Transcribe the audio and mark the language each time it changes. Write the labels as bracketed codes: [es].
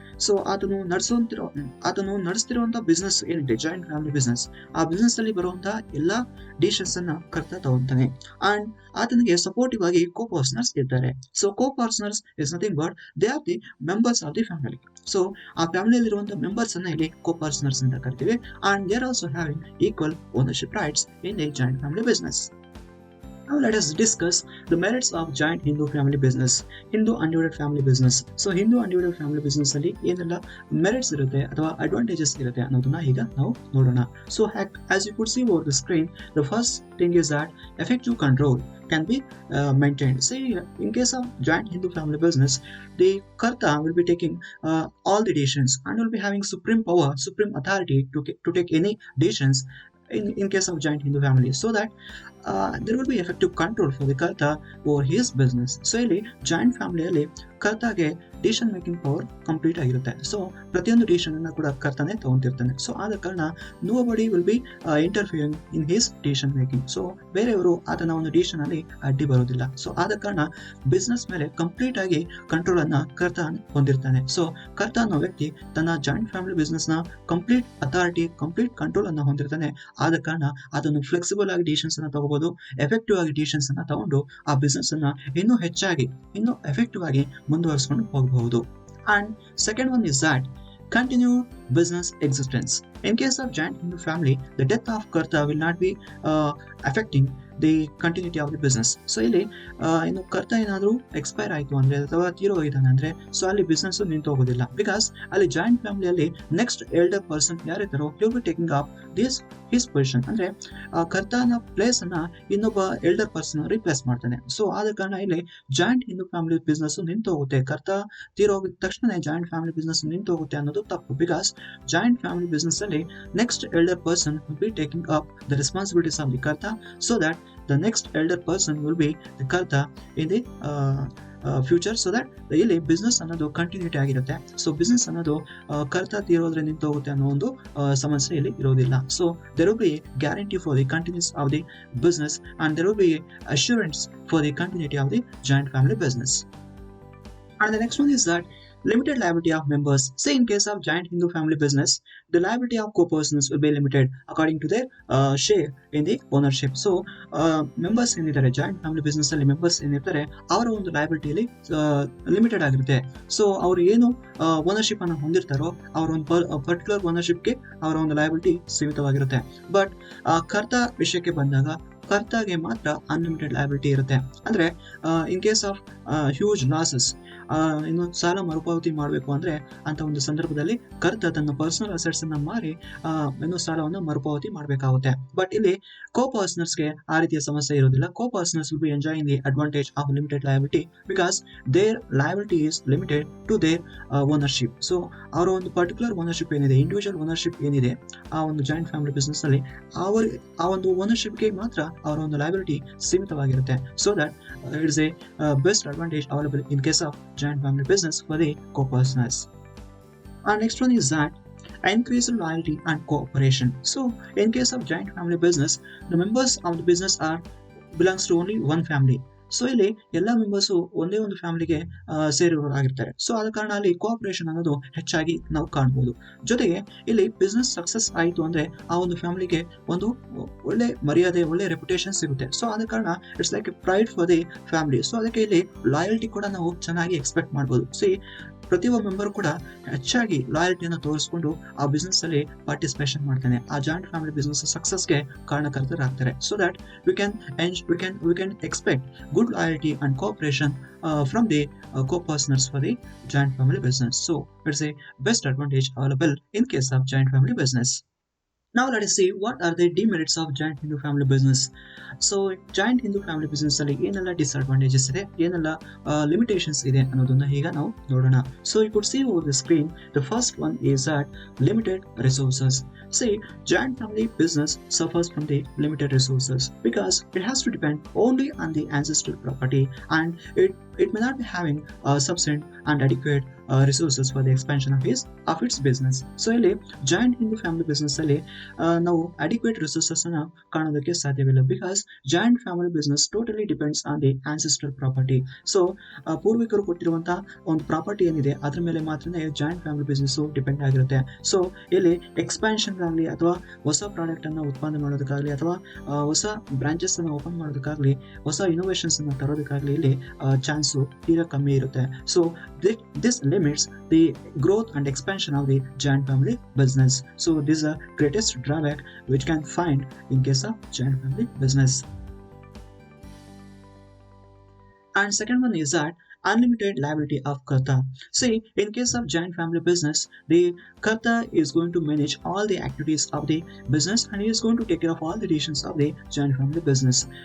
[kn] So ಆತನು ನಡೆಸ್ತಿರುವಂತ business ಏನಿದೆ joint family business, ಆ ಬಿಸ್ನೆಸ್ ಅಲ್ಲಿ ಬರುವಂತಹ ಎಲ್ಲಾ ಡಿಸಿಷನ್ಸ್ ಅನ್ನ ಕರ್ತ ತಗೊಂತಾನೆ. [en] and [kn] ಆತನಿಗೆ ಸಪೋರ್ಟಿವ್ ಆಗಿ ಕೋ-ಪರ್ಸನರ್ಸ್ ಇರ್ತಾರೆ. [en] So coparceners is nothing but they are the members of the family. [kn] So ಆ ಫ್ಯಾಮಿಲಿಯಲ್ಲಿರುವಂತಹ ಮೆಂಬರ್ಸ್ ಅನ್ನ ಇಲ್ಲಿ ಕೋ-ಪರ್ಸನರ್ಸ್ ಅಂತ ಕರಿತೀವಿ. [en] And they are also having equal ownership rights in the joint family business. Now let us discuss the merits of joint Hindu family business, Hindu undivided family business. So Hindu undivided family business [kn] ಅಲ್ಲಿ ಏನೆಲ್ಲ merits ಇರುತ್ತೆ ಅಥವಾ advantages ಇರುತ್ತೆ ಅನ್ನೋದನ್ನ ಈಗ ನಾವು ನೋಡೋಣ. [en] So as you could see over the screen, the first thing is that effective control can be maintained. Say in case of joint Hindu family business, the karta will be taking all the decisions and will be having supreme power, supreme authority to take any decisions in case of joint Hindu family, so that there will be effective control for the karta over his business. [kn] So ಇಲ್ಲಿ joint ಫ್ಯಾಮಿಲಿಯಲ್ಲಿ ಕರ್ತಾಗೆ decision making power complete ಆಗಿರುತ್ತೆ. So ಪ್ರತಿಯೊಂದು decision ಅನ್ನ ಕೂಡ ಕರ್ತಾನೆ ತಗೊಂತಿರ್ತಾನೆ. So ಆದ ಕಾರಣ [en] Nobody will be interfering in his decision making. [kn] So ಬೇರೆಯವರು ಆತನ ಒಂದು ಡಿಸಿಷನ್ ಅಲ್ಲಿ ಅಡ್ಡಿ ಬರೋದಿಲ್ಲ. ಸೊ ಆದ ಕಾರಣ ಬಿಸ್ನೆಸ್ ಮೇಲೆ ಕಂಪ್ಲೀಟ್ ಆಗಿ ಕಂಟ್ರೋಲ್ ಅನ್ನ ಕರ್ತ ಹೊಂದಿರ್ತಾನೆ. ಸೊ ಕರ್ತ ಅನ್ನೋ ವ್ಯಕ್ತಿ ತನ್ನ ಜಾಯಿಂಟ್ ಫ್ಯಾಮಿಲಿ ಬಿಸ್ನೆಸ್ ನ ಕಂಪ್ಲೀಟ್ ಅಥಾರಿಟಿ, ಕಂಪ್ಲೀಟ್ ಕಂಟ್ರೋಲ್ ಅನ್ನ ಹೊಂದಿರ್ತಾನೆ. ಆದ ಕಾರಣ ಅದನ್ನು ಫ್ಲೆಕ್ಸಿಬಲ್ ಆಗಿ ಡಿಸಿಷನ್ಸ್ ಅನ್ನ ತಗೋಬಹುದು, ಎಫೆಕ್ಟಿವ್ ಆಗಿ ಡಿಸಿಷನ್ಸ್ ಅನ್ನ ತಗೊಂಡು ಆ ಬಿಸ್ನೆಸ್ ಅನ್ನ ಇನ್ನೂ ಹೆಚ್ಚಾಗಿ ಇನ್ನೂ ಎಫೆಕ್ಟಿವ್ ಆಗಿ ಮುಂದುವರಿಸಿಕೊಂಡು ಹೋಗಬಹುದು. [en] And second one is that continued business existence. In case of joint Hindu family, the death of karta will not be affecting the continuity of the business. [kn] So ಇಲ್ಲಿ ಇನ್ನು ಕರ್ತ ಏನಾದರೂ ಎಕ್ಸ್ಪೈರ್ ಆಯಿತು ಅಂದ್ರೆ ಅಥವಾ ತೀರೋಗಿದ್ದಾನೆ ಅಂದ್ರೆ ಸೊ ಅಲ್ಲಿ ಬಿಸ್ನೆಸ್ ನಿಂತು ಹೋಗೋದಿಲ್ಲ. ಬಿಕಾಸ್ ಅಲ್ಲಿ ಜಾಯಿಂಟ್ ಫ್ಯಾಮಿಲಿಯಲ್ಲಿ next elder person ಯಾರಿದ್ದಾರೋ [en] will be taking up his position [kn] ಅಂದ್ರೆ ಕರ್ತನ ಪ್ಲೇಸ್ ಅನ್ನ ಇನ್ನೊಬ್ಬ ಎಲ್ಡರ್ ಪರ್ಸನ್ ರಿಪ್ಲೇಸ್ ಮಾಡ್ತಾನೆ. ಸೊ ಆದ ಕಾರಣ ಇಲ್ಲಿ ಜಾಯಿಂಟ್ ಹಿಂದೂ ಫ್ಯಾಮಿಲಿ ಬಿಸ್ನೆಸ್ ನಿಂತು ಹೋಗುತ್ತೆ. ಕರ್ತ ತೀರೋಗಿದ ತಕ್ಷಣ ಜಾಯಿಂಟ್ ಫ್ಯಾಮಿಲಿ ಬಿಸ್ನೆಸ್ ನಿಂತು ಹೋಗುತ್ತೆ ಅನ್ನೋದು ತಪ್ಪು. [en] because joint family business ಅಲ್ಲಿ next elder person will be taking up the responsibilities of the karta, so that the next elder person will be the karta in the future, so that [kn] ಇಲ್ಲಿ business ಅನ್ನೋದು continuity ಆಗಿರುತ್ತೆ. So business ಅನ್ನೋದು ಕರ್ತ ತೀರೋದ್ರೆ ನಿಂತು ಹೋಗುತ್ತೆ ಅನ್ನೋ ಒಂದು ಸಮಸ್ಯೆ ಇಲ್ಲಿ ಇರೋದಿಲ್ಲ. [en] So there will be a guarantee for the continuity of the business and there will be assurance for the continuity of the joint family business. And the next one is that limited liability of members. Say in case of joint Hindu family business, the liability of co-persons will be limited according to their share in the ownership. [kn] So members ಏನಿದ್ದಾರೆ joint family business ಅಲ್ಲಿ members ಏನಿರ್ತಾರೆ ಅವರ ಒಂದು ಲಯಬಿಲಿಟಿಯಲ್ಲಿ limited ಆಗಿರುತ್ತೆ. So ಅವ್ರು ಏನು ownership ಅನ್ನು ಹೊಂದಿರ್ತಾರೋ ಅವರ ಒಂದು ಪರ್ಟಿಕ್ಯುಲರ್ ಓನರ್ಶಿಪ್ಗೆ ಅವರ ಒಂದು ಲಯಬಿಲಿಟಿ ಸೀಮಿತವಾಗಿರುತ್ತೆ. ಬಟ್ ಕರ್ತ ವಿಷಯಕ್ಕೆ ಬಂದಾಗ ಕರ್ತಾಗೆ ಮಾತ್ರ ಅನ್ಲಿಮಿಟೆಡ್ ಲಯಬಿಲಿಟಿ ಇರುತ್ತೆ. ಅಂದ್ರೆ [en] in case of huge losses, [kn] ಇನ್ನು ಸಾಲ ಮರುಪಾವತಿ ಮಾಡಬೇಕು ಅಂದ್ರೆ ಅಂತ ಒಂದು ಸಂದರ್ಭದಲ್ಲಿ ಕರ್ತ ತನ್ನ ಪರ್ಸನಲ್ ಅಸೆಟ್ಸ್ ಅನ್ನ ಮಾರಿ ಇನ್ನು ಸಾಲವನ್ನು ಮರುಪಾವತಿ ಮಾಡಬೇಕಾಗುತ್ತೆ. ಬಟ್ ಇಲ್ಲಿ ಕೋ ಪರ್ಸನರ್ಸ್ಗೆ ಆ ರೀತಿಯ ಸಮಸ್ಯೆ ಇರೋದಿಲ್ಲ. [en] Coparceners will be enjoying the advantage of limited liability because their liability is limited to their ownership. [kn] So ಅವರ ಒಂದು ಪರ್ಟಿಕ್ಯುಲರ್ ಓನರ್ಶಿಪ್ ಏನಿದೆ, ಇಂಡಿವಿಜುವಲ್ ಓನರ್ಶಿಪ್ ಏನಿದೆ ಆ ಒಂದು ಜಾಯಿಂಟ್ ಫ್ಯಾಮಿಲಿ ಬಿಸ್ನೆಸ್ ಅಲ್ಲಿ ಆ ಒಂದು ಓನರ್ಶಿಪ್ಗೆ ಮಾತ್ರ ಅವರ ಒಂದು liability ಸೀಮಿತವಾಗಿರುತ್ತೆ. [en] So that it's a best advantage available in case of joint family business for the co-partners. Our next one is that increased loyalty and cooperation. So in case of joint family business, the members of the business belongs to only one family. [kn] So ಇಲ್ಲಿ ಎಲ್ಲ members ಒಂದೇ ಒಂದು ಫ್ಯಾಮಿಲಿಗೆ ಸೇರಿರೋರಾಗಿರ್ತಾರೆ. So ಆದ ಕಾರಣ ಅಲ್ಲಿ cooperation ಅನ್ನೋದು ಹೆಚ್ಚಾಗಿ ನಾವು ಕಾಣ್ಬೋದು. ಜೊತೆಗೆ ಇಲ್ಲಿ ಬಿಸ್ನೆಸ್ ಸಕ್ಸಸ್ ಆಯಿತು ಅಂದ್ರೆ ಆ ಒಂದು ಫ್ಯಾಮಿಲಿಗೆ ಒಂದು ಒಳ್ಳೆ ಮರ್ಯಾದೆ, ಒಳ್ಳೆ ರೆಪ್ಯುಟೇಷನ್ ಸಿಗುತ್ತೆ. ಸೊ ಆದ ಕಾರಣ [en] It's like a pride for the family. [kn] So ಅದಕ್ಕೆ ಇಲ್ಲಿ ಲಾಯಲ್ಟಿ ಕೂಡ ನಾವು ಚೆನ್ನಾಗಿ ಎಕ್ಸ್ಪೆಕ್ಟ್ ಮಾಡ್ಬೋದು. ಸೊ ಪ್ರತಿಯೊಬ್ಬ ಮೆಂಬರ್ ಕೂಡ ಹೆಚ್ಚಾಗಿ ಲಾಯಲ್ಟಿಯನ್ನು ತೋರಿಸ್ಕೊಂಡು ಆ ಬಿಸ್ನೆಸ್ ಅಲ್ಲಿ ಪಾರ್ಟಿಸಿಪೇಷನ್ ಮಾಡ್ತಾನೆ. ಆ joint family business ಸಕ್ಸಸ್ಗೆ ಕಾರಣಕರ್ತರಾಗ್ತಾರೆ. [en] So that we can expect good loyalty and cooperation from the co-partners for the joint family business. So it's a best advantage available in case of joint family business. Now let us see what are the demerits of joint Hindu family business. So joint Hindu family business [kn] ಅಲ್ಲಿ ಏನೆಲ್ಲ disadvantages ಇದೆ, ಏನೆಲ್ಲ limitations ಇದೆ ಅನ್ನೋದನ್ನ ಈಗ ನಾವು ನೋಡೋಣ. [en] So you could see over the screen, the first one is that limited resources. See, joint family business suffers from the limited resources because it has to depend only on the ancestral property and it may not be having sufficient and adequate resources for the expansion of its business. [kn] So ಇಲ್ಲಿ joint Hindu family business ಅಲ್ಲಿ ನಾವು adequate resources ಅನ್ನ ಕಾಣೋದಕ್ಕೆ ಸಾಧ್ಯವಿಲ್ಲ [en] Because joint family business totally depends on the ancestral property. [kn] So ಪೂರ್ವಿಕರು ಕೊಟ್ಟಿರುವಂತಹ ಒಂದು property ಏನಿದೆ ಅದ್ರ ಮೇಲೆ ಮಾತ್ರನೇ ಜಾಯಿಂಟ್ ಫ್ಯಾಮಿಲಿ ಬಿಸ್ನೆಸ್ ಡಿಪೆಂಡ್ ಆಗಿರುತ್ತೆ. ಸೊ ಇಲ್ಲಿ ಎಕ್ಸ್ಪಾನ್ಷನ್ ಆಗಲಿ ಅಥವಾ ಹೊಸ ಪ್ರಾಡಕ್ಟ್ ಅನ್ನ ಉತ್ಪಾದನೆ ಮಾಡೋದಕ್ಕಾಗಲಿ ಅಥವಾ ಹೊಸ ಬ್ರಾಂಚಸ್ ಅನ್ನ ಓಪನ್ ಮಾಡೋದಕ್ಕಾಗಲಿ ಹೊಸ ಇನೋವೇಷನ್ಸ್ ಅನ್ನ ತರೋದಕ್ಕಾಗಲಿ ಇಲ್ಲಿ ಚಾನ್ಸು ತೀರಾ ಕಮ್ಮಿ ಇರುತ್ತೆ. [en] So this limits the growth and expansion of the joint family business. So this is the greatest drawback which can find in case of joint family business. And second one is that unlimited liability of Karta. See, in case of joint family business, the Karta is going to manage all the activities of the business and he is going to take care of all the decisions of the joint family business.